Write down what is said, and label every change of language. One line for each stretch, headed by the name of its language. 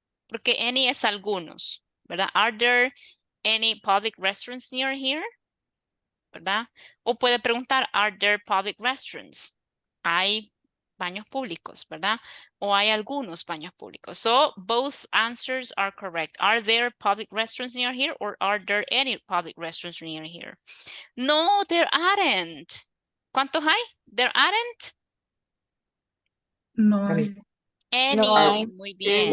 Spanish: Porque any es algunos, ¿verdad?
English: Are there any public restrooms near here?
Spanish: ¿Verdad? O puede preguntar,
English: are there public restrooms?
Spanish: Hay baños públicos, ¿verdad? O hay algunos baños públicos.
English: So both answers are correct. Are there public restrooms near here or are there any public restrooms near here? No, there aren't.
Spanish: ¿Cuántos hay?
English: There aren't? No. Any. No.
Spanish: Muy bien.